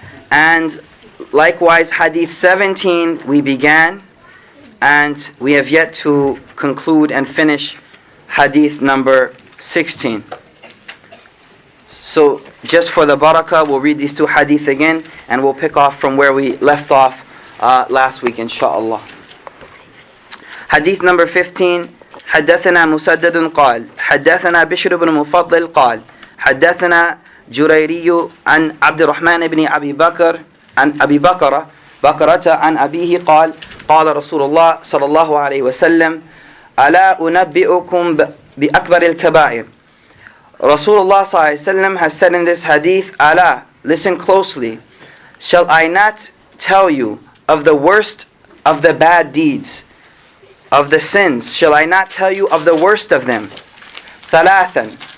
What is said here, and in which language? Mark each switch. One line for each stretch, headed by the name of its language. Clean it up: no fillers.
English: And likewise, hadith 17 we began, and we have yet to conclude and finish hadith number 16. So just for the barakah, we'll read these two hadith again, and we'll pick off from where we left off last week, inshaAllah. Hadith number 15.
Arabic: حدثنا مسدد قال حدثنا بشر بن مفضل قال حدثنا جريري عن عبد الرحمن بن أبي بكر عن أبي بكرة عن أبيه قال قال رسول الله صلى الله عليه وسلم ألا أنبئكم بأكبر الكبائر.
English: Rasulullah ﷺ has said in this hadith, Allah, listen closely, shall I not tell you of the worst of the bad deeds, of the sins, shall I not tell you of the worst of them? Thalathan.